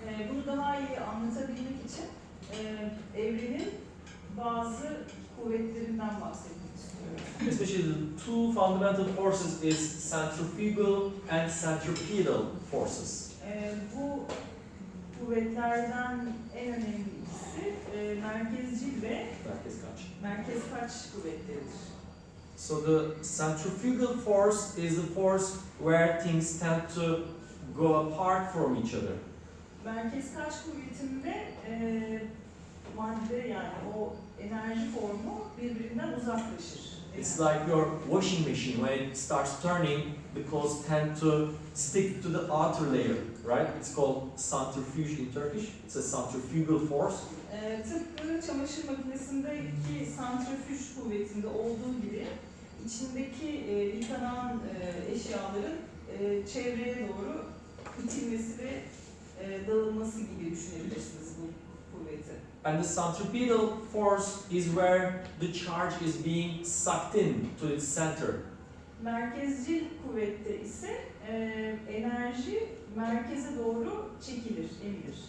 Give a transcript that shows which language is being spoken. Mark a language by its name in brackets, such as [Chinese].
[Turkish] Bunu daha iyi anlatabilmek için evrenin bazı kuvvetlerinden bahsetmek istiyorum. [English] Especially the two fundamental forces is centrifugal and centripetal forces. [Turkish] Bu kuvvetlerden en önemlisi merkezcil ve merkez kaç kuvvetleridir. [English] So the centrifugal force is the force where things tend to go apart from each other. [Turkish] Merkez kaç kuvvetinde madde yani o enerji formu birbirinden uzaklaşır. [English] It's like your washing machine when it starts turning, the clothes tend to stick to the outer layer, right? It's called centrifuge in Turkish. It's a centrifugal force. [Turkish] Tıpkı çamaşır makinesindeki santrifüj kuvvetinde olduğu gibi içindeki yıkanan eşyaların çevreye doğru itilmesi ve dağılması gibi düşünebilirsiniz bu kuvveti. [English] And the centripetal force is where the charge is being sucked in to its center. [Turkish] Merkezcil kuvvette ise enerji merkeze doğru çekilir, emilir.